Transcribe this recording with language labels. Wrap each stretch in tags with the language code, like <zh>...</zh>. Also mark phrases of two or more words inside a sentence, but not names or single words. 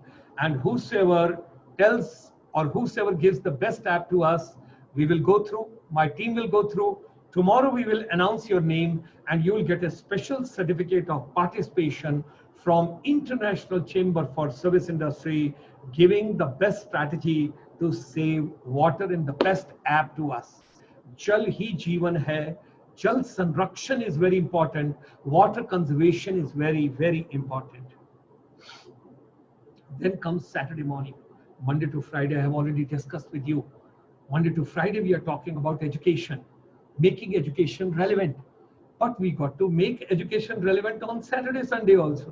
<en>And whosoever tells or whosoever gives the best app to us, we will go through, my team will go through. Tomorrow we will announce your name and you will get a special certificate of participation from International Chamber for Service Industry, giving the best strategy to save water in the best app to us.</en> <hi>Jal hi jeevan hai. Jal sanrakshan</hi> <en>is very important. Water conservation is very, very important. Then comes Saturday morning. Monday to Friday, I have already discussed with you. Monday to Friday, we are talking about education, making education relevant. But we got to make education relevant on Saturday, Sunday also.</en>